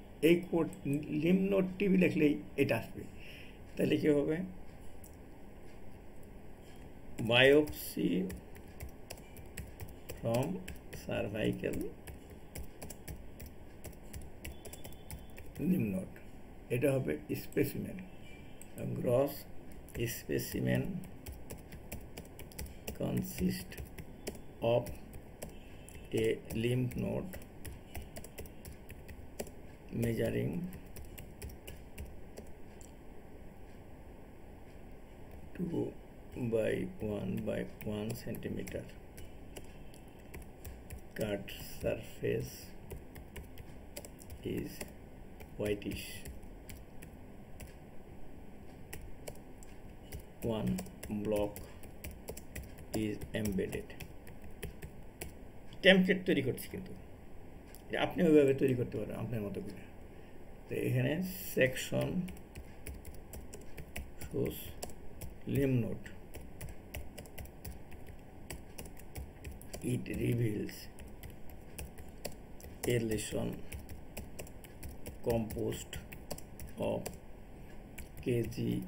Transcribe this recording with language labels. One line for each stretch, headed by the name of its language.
Bangla: এই code Lim note TB লিখলেই এটা আসবে। তাহলে কি হবে, biopsy from cervical Lim note, এটা হবে specimen.
English: Gross specimen consist of a lymph node measuring 2 by 1 by 1 centimeter. Cut surface is whitish. 1 block is embedded.
Bangla: Template তৈরি করছি, কিন্তু আপনি ওইভাবে তৈরি করতে পারেন আপনার মতো করে। তো এখানে section shows Lim note,
English: it reveals elation composed of caseation